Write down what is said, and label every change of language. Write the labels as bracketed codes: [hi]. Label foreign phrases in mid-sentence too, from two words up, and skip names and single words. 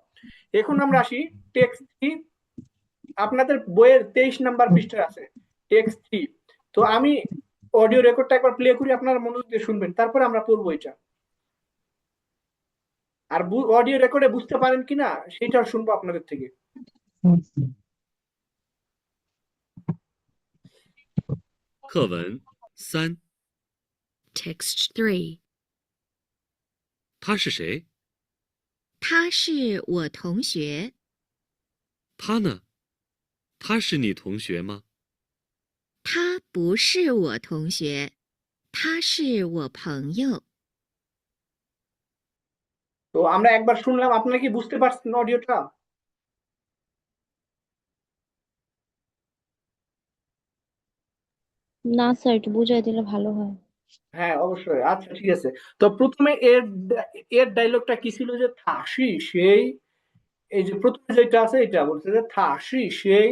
[bn] এখন আমরা আসি [en] text three. [bn] আপনাদের বইয়ের 23 নাম্বার পৃষ্ঠায় আছে [en] text three. [bn] তো আমি [en] audio record [bn] একবার প্লে করি, আপনারা মনোযোগ দিয়ে শুনবেন, তারপরে আমরা পড়বো এটা। আর [en] audio record [bn] বুঝতে পারেন কিনা সেটা শুনবো আপনাদের থেকে। [zh] 课文三， [en] Text 3. [zh] 他是谁？他是我同学。他呢？他是你同学吗？他不是我同学，他是我朋友。 [bn] তো আমরা একবার শুনলাম, আপনারা কি বুঝতে পারছেন অডিওটা? না স্যার, একটু বুঝাই দিলে ভালো হয়। হ্যাঁ অবশ্যই, আচ্ছা ঠিক আছে। তো প্রথমে এর এর ডায়লগটা কি ছিল, যে [zh] 他是谁, [bn] এই যে প্রথমে যেটা আছে এটা বলছে যে [zh] 他是谁.